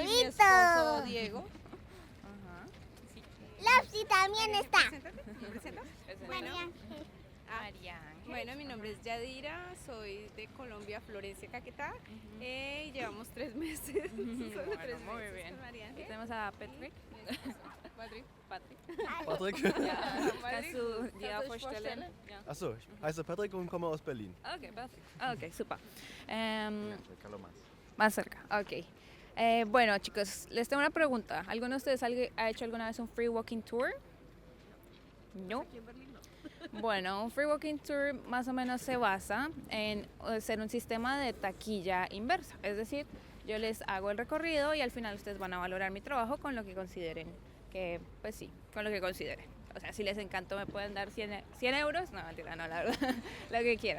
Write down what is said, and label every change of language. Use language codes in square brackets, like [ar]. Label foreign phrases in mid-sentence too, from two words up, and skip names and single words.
[es] mi esposo Diego. Lapsi también está. Bueno, María Ángel. bueno, mi nombre es Yadira, soy de Colombia, Florencia, Caquetá. Y llevamos 3 meses. Solo 3 Muy meses bien. con María Y Ángel. tenemos a Patrick. Patrick. Patrick? [de] Kannst du dir vorstellen? Ja. Achso, ich heiße Patrick und komme aus Berlin. [es] Ok, perfecto. Ok, super. Más. Más cerca, ok. Bueno, chicos, les tengo una pregunta. ¿Alguno de ustedes ha hecho alguna vez un free walking tour? No. Bueno, un free walking tour más o menos se basa en ser un sistema de taquilla inversa. Es decir, yo les hago el recorrido y al final ustedes van a valorar mi trabajo con lo que consideren que, pues sí, con lo que consideren. O sea, si les encantó me pueden dar 100 euros. No, mentira, no, la verdad, lo que quieran.